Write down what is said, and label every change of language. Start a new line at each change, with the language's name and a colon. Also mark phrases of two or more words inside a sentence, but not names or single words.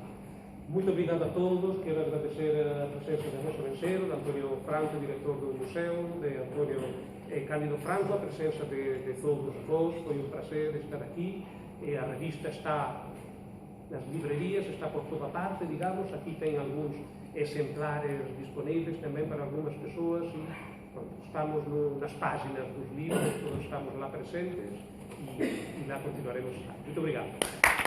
Galician: Moito obrigado a todos, quero agradecer a presença de Rosa Vencero, de Antonio Franco, director do museo, de Antonio Cándido Franco, a presença de todos vós, foi un placer estar aquí. A revista está nas librerías, está por toda parte, digamos, aquí ten algúns exemplares disponíveis tamén para algunhas persoas, e estamos nas páginas dos libros, todos estamos lá presentes, e lá continuaremos.
Portuguese: Muito obrigado.